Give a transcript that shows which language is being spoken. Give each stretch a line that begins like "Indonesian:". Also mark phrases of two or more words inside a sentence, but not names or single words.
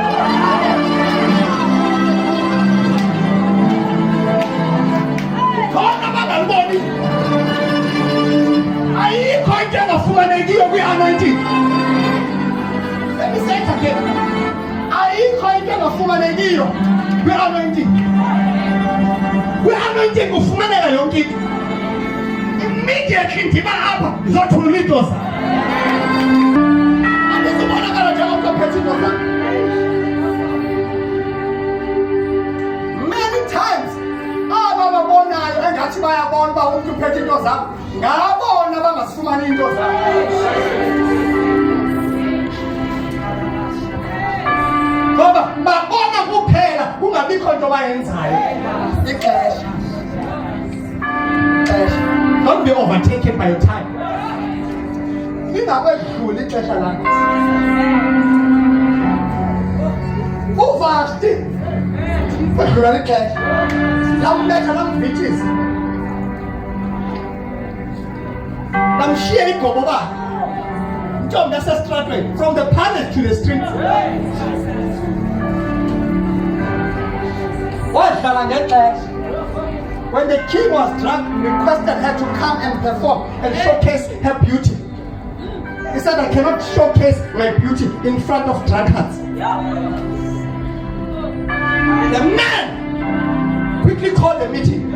Xhosa: Khona bangaliboni. Ayikho into engafumanekiyo kwi-anointing.
English: Let me say it again.
Xhosa: Ayikho into engafumanekiyo kwi-anointing. Kwi-anointing kufumaneka yonke into. Immediately ndiba apha ndizothula idosa.
English: Many times
Xhosa: ababonayo engathi bayabona uba umuntu uphethe into zabo, ngabona bangasifumani into zabo. Ngoba babona kuphela kungabikho nto bayenzayo. Ixesha.
English: Don't be overtaken by time.
Xhosa: Lingakwedlula ixesha lakho. trust wedlula ixesha lambetha lamvithisa lamshiya igobo bakhe intombi yasestratweni
English: from the palace to the streets.
Xhosa: Wadlala ngexesha.
English: When the king was drunk, requested her to come and perform and showcase her beauty. He said, I cannot showcase my beauty in front of drunkards. The man quickly called a meeting.